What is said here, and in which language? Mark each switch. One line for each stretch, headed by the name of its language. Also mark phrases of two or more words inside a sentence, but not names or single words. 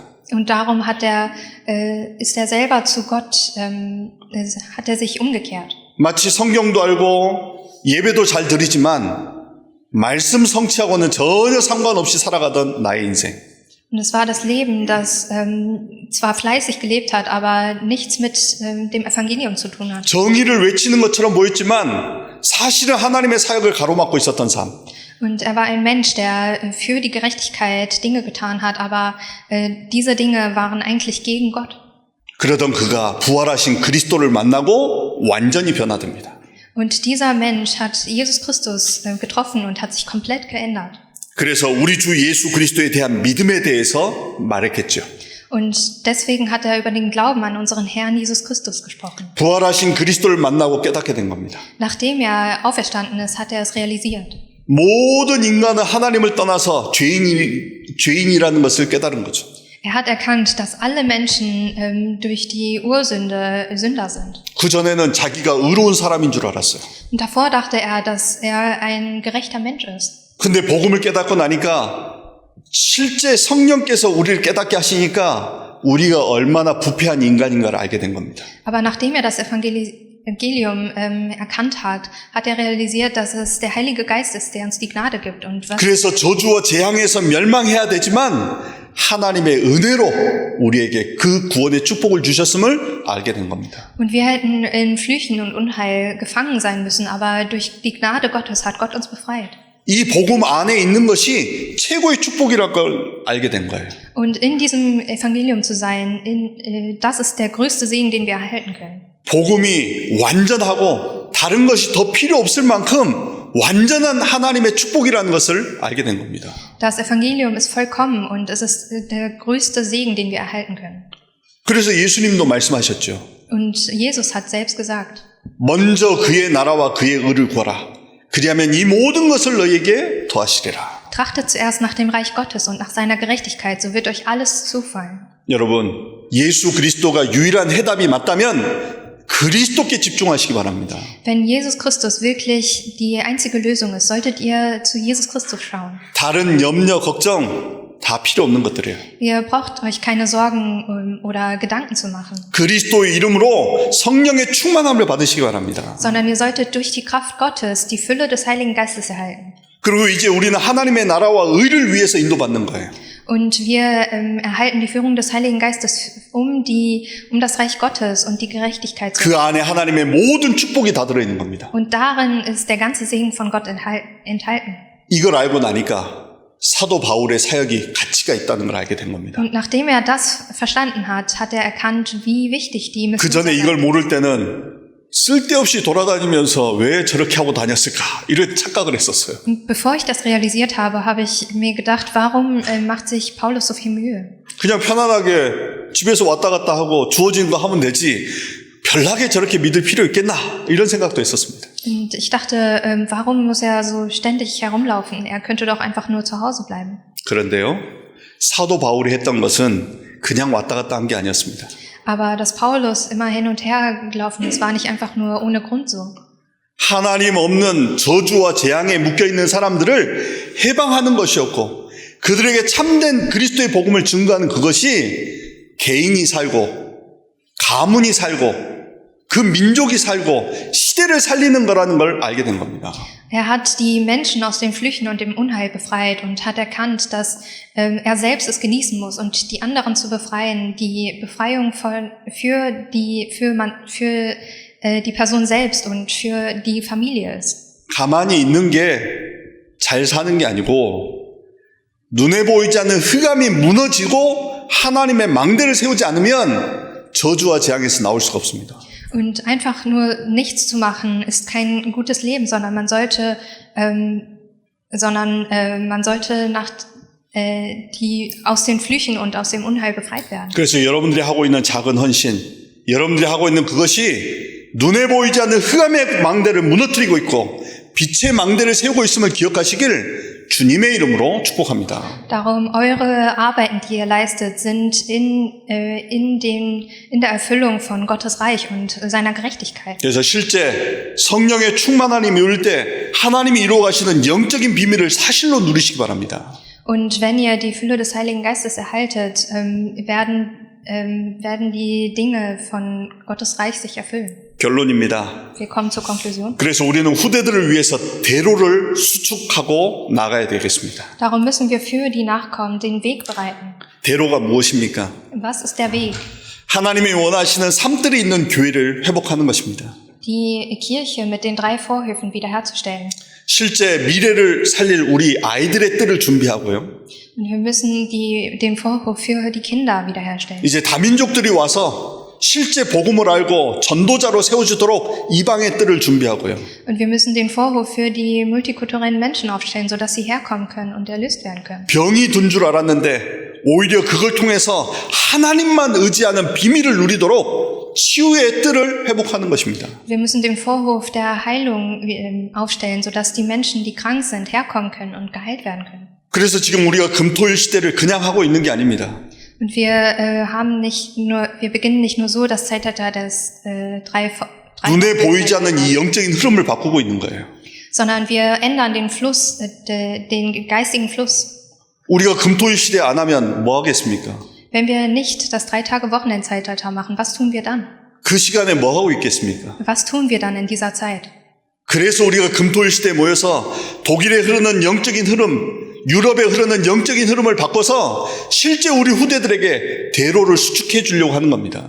German: Und darum ist er selber zu Gott, hat er sich umgekehrt.
Korean: 마치 성경도 알고 예배도 잘 드리지만 말씀 성취하고는 전혀 상관없이 살아가던 나의 인생.
German: Und es war das Leben, das zwar fleißig gelebt hat, aber nichts mit dem Evangelium zu tun hat.
Korean: 정의를 외치는 것처럼 보였지만 사실은 하나님의 사역을 가로막고 있었던 삶.
German: Und er war ein Mensch, der für die Gerechtigkeit Dinge getan hat, aber diese Dinge waren eigentlich gegen Gott.
Korean: 그러던 그가 부활하신 그리스도를 만나고 완전히 변화됩니다.
German: Und dieser Mensch hat Jesus Christus getroffen und hat sich komplett geändert.
Korean: 그래서 우리 주 예수 그리스도에 대한 믿음에 대해서 말했겠죠.
German: Und deswegen hat er über den Glauben an unseren Herrn Jesus Christus gesprochen.
Korean: 부활하신 그리스도를 만나고 깨닫게 된 겁니다.
German: Nachdem er auferstanden ist, hat er es realisiert.
Korean: 모든 인간은 하나님을 떠나서 죄인이라는 것을 깨달은 거죠.
German: Er hat erkannt, dass alle Menschen durch die Ursünde Sünder sind.
Korean: 그전에는 자기가 의로운 사람인 줄 알았어요.
German: Und davor dachte er, dass er ein gerechter Mensch ist.
Korean: 근데 복음을 깨닫고 나니까 실제 성령께서 우리를 깨닫게 하시니까 우리가 얼마나 부패한 인간인가를 알게 된 겁니다.
German: Aber nachdem er das Evangelium erkannt hat, hat er realisiert, dass es der Heilige Geist ist, der uns die Gnade gibt. Und
Korean: 그래서 저주와 재앙에서 멸망해야 되지만 하나님의 은혜로 우리에게 그 구원의 축복을 주셨음을 알게 된 겁니다.
German: Und wir hätten in Flüchen und Unheil gefangen sein müssen, aber durch die Gnade Gottes hat Gott uns befreit.
Korean: 이 복음 안에 있는 것이 최고의 축복이라는 걸 알게 된 거예요.
German: Und in diesem Evangelium zu sein, das ist der größte Segen, den wir erhalten können.
Korean: 복음이 완전하고 다른 것이 더 필요 없을 만큼 완전한 하나님의 축복이라는 것을 알게 된 겁니다.
German: Das Evangelium ist vollkommen und es ist der größte Segen, den wir erhalten können.
Korean: 그래서 예수님도 말씀하셨죠.
German: Und Jesus hat selbst gesagt,
Korean: 먼저 그의 나라와 그의 의를 구하라. 그리하면 이 모든 것을 너희에게 더하시리라.
German: Trachtet zuerst nach dem Reich Gottes und nach seiner Gerechtigkeit, so wird euch alles zufallen.
Korean: 여러분, 예수 그리스도가 유일한 해답이 맞다면 그리스도께 집중하시기 바랍니다.
German: Wenn Jesus Christus wirklich die einzige Lösung ist, solltet ihr zu Jesus Christus schauen.
Korean: 다른 염려, 걱정 다 필요 없는 것들이에요.
German: Ihr braucht euch keine Sorgen oder Gedanken zu machen,
Korean: 그리스도의 이름으로 성령의 충만함을 받으시기 바랍니다.
German: sondern ihr solltet durch die Kraft Gottes die Fülle des Heiligen Geistes erhalten.
Korean: 그리고 이제 우리는 하나님의 나라와 의를 위해서 인도받는 거예요.
German: Und wir erhalten die Führung des Heiligen Geistes, um das Reich Gottes und die Gerechtigkeit zu
Korean: 그 안에 하나님의 모든 축복이 다 들어있는 겁니다.
German: Und darin ist der ganze Segen von Gott enthalten.
Korean: 이걸 알고 나니까 사도 바울의 사역이 가치가 있다는 걸 알게 된 겁니다.
German: Und nachdem er das verstanden hat, hat er erkannt, wie wichtig die
Korean: 그 전에 이걸
German: Missionsarbeit ist.
Korean: 모를 때는 쓸데없이 돌아다니면서 왜 저렇게 하고 다녔을까 이런 착각을 했었어요.
German: Und bevor ich das realisiert habe, habe ich mir gedacht, warum macht sich Paulus so viel Mühe?
Korean: 그냥 편안하게 집에서 왔다 갔다 하고 주어진 거 하면 되지 별나게 저렇게 믿을 필요 있겠나 이런 생각도 했었습니다.
German: Und ich dachte, warum muss er so ständig herumlaufen? Er könnte doch einfach nur zu Hause bleiben.
Korean: 그런데요, 사도 바울이 했던 것은 그냥 왔다 갔다 한 게 아니었습니다.
German: Aber dass Paulus immer hin und her gelaufen ist, war nicht einfach nur ohne Grund so.
Korean: 하나님 없는 저주와 재앙에 묶여있는 사람들을 해방하는 것이었고 그들에게 참된 그리스도의 복음을 증거하는 그것이 개인이 살고 가문이 살고 그 민족이 살고 시대를 살리는 거라는 걸 알게 된 겁니다.
German: Er hat die Menschen aus den Flüchen und dem Unheil befreit und hat erkannt, dass er selbst es genießen muss und die anderen zu befreien, die Befreiung für die Person selbst und für die Familie ist.
Korean: 가만히 있는 게 잘 사는 게 아니고 눈에 보이지 않는 흑암이 무너지고 하나님의 망대를 세우지 않으면 저주와 재앙에서 나올 수가 없습니다.
German: Und einfach nur nichts zu machen, ist kein gutes Leben, sondern man sollte aus den Flüchen und aus dem Unheil befreit werden.
Korean: 그래서 여러분들이 하고 있는 작은 헌신, 여러분들이 하고 있는 그것이 눈에 보이지 않는 흑암의 망대를 무너뜨리고 있고 빛의 망대를 세우고 있음을 기억하시길 주님의 이름으로 축복합니다.
German: Darum, eure Arbeiten, die ihr leistet, sind in der Erfüllung von Gottes Reich und seiner Gerechtigkeit.
Korean: 그래서 실제 성령의 충만함이 이룰 때 하나님이 이루어 가시는 영적인 비밀을 사실로 누리시기 바랍니다.
German: Und wenn ihr die Fülle des Heiligen Geistes erhaltet, werden die Dinge von Gottes Reich sich erfüllen.
Korean: 결론입니다.
German: Wir kommen zur Konklusion.
Korean: 그래서 우리는 후대들을 위해서 대로를 수축하고 나가야 되겠습니다.
German: Darum müssen wir für die Nachkommen den Weg bereiten.
Korean: 대로가 무엇입니까?
German: Was ist der Weg?
Korean: 하나님이 원하시는 삶들이 있는 교회를 회복하는 것입니다.
German: Die Kirche mit den 3 Vorhöfen wiederherzustellen.
Korean: 실제 미래를 살릴 우리 아이들의 뜰을 준비하고요.
German: Und wir müssen den Vorhof für die Kinder wiederherstellen.
Korean: 이제 다민족들이 와서 실제 복음을 알고 전도자로 세워지도록 이방의 뜰을 준비하고요.
German: Und wir müssen den Vorhof für die multikulturellen Menschen aufstellen, sodass sie herkommen können und erlöst werden können.
Korean: 병이 든 줄 알았는데 오히려 그걸 통해서 하나님만 의지하는 비밀을 누리도록 치유의 뜰을 회복하는 것입니다.
German: Wir müssen den Vorhof der Heilung aufstellen, sodass die Menschen, die krank sind, herkommen können und geheilt werden können.
Korean: 그래서 지금 우리가 금토일 시대를 그냥 하고 있는 게 아닙니다.
German: Und wir beginnen nicht nur so das Zeitalter des
Korean: 눈에 보이지 않는 이 영적인 흐름을 바꾸고 있는 거예요.
German: sondern wir ändern den Fluss, den geistigen Fluss.
Korean: 우리가 금토일 시대 안 하면 뭐 하겠습니까?
German: Wenn wir nicht das 3-Tage-Wochenendzeitalter machen, was tun wir dann?
Korean: 그 시간에 뭐 하고 있겠습니까?
German: Was tun wir dann in dieser Zeit?
Korean: 그래서 우리가 금토일 시대에 모여서 독일에 흐르는 영적인 흐름, 유럽에 흐르는 영적인 흐름을 바꿔서 실제 우리 후대들에게 대로를 수축해 주려고 하는 겁니다.